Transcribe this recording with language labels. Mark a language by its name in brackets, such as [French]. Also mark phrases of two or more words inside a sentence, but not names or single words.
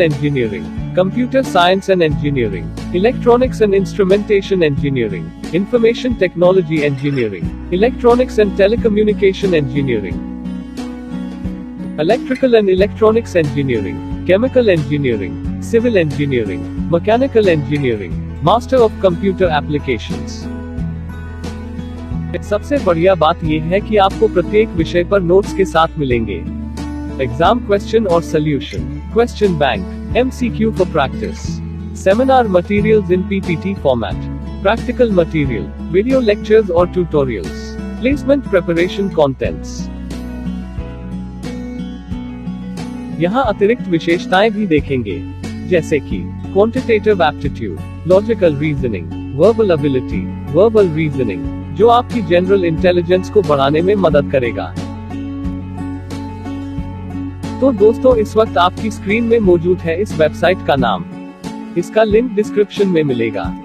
[English] engineering, computer science and engineering, electronics and instrumentation engineering, information technology engineering, electronics and telecommunication engineering, electrical and electronics engineering, chemical engineering, civil engineering, mechanical engineering, master of computer applications. [Hindi] सबसे बढ़िया बात यह है कि आपको प्रत्येक विषय पर नोट्स के साथ मिलेंगे। [English] exam question aur solution, question bank, MCQ for practice, seminar materials in PPT format, practical material, video lectures or tutorials, placement preparation contents। [Hindi] यहाँ अतिरिक्त विशेषताएं भी देखेंगे, जैसे कि [English] quantitative aptitude, logical reasoning, verbal ability, verbal reasoning, [Hindi] जो आपकी [English] general intelligence [Hindi] को बढ़ाने में मदद करेगा। तो दोस्तों, इस वक्त आपकी स्क्रीन में मौजूद है इस वेबसाइट का नाम। इसका लिंक डिस्क्रिप्शन में मिलेगा।